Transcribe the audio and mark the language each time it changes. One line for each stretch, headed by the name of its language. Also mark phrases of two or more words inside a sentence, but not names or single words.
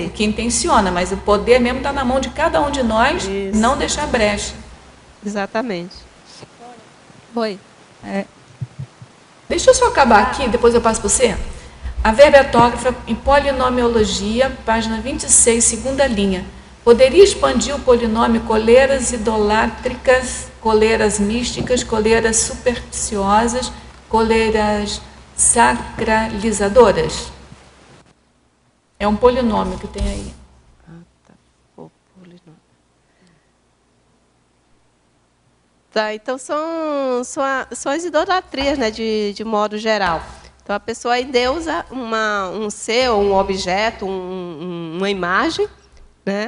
Portuguese: O que intenciona, mas o poder mesmo está na mão de cada um de nós, não deixar brecha. Exatamente. Oi. Deixa eu só acabar aqui, depois eu passo para você. A verbetógrafa em polinomiologia, página 26, segunda linha. Poderia expandir o polinômio coleiras idolátricas, coleiras místicas, coleiras supersticiosas, coleiras sacralizadoras? É um polinômio que tem aí. Tá, então são as idolatrias, né, de modo geral. Então a pessoa endeusa um ser, um objeto, uma imagem, né?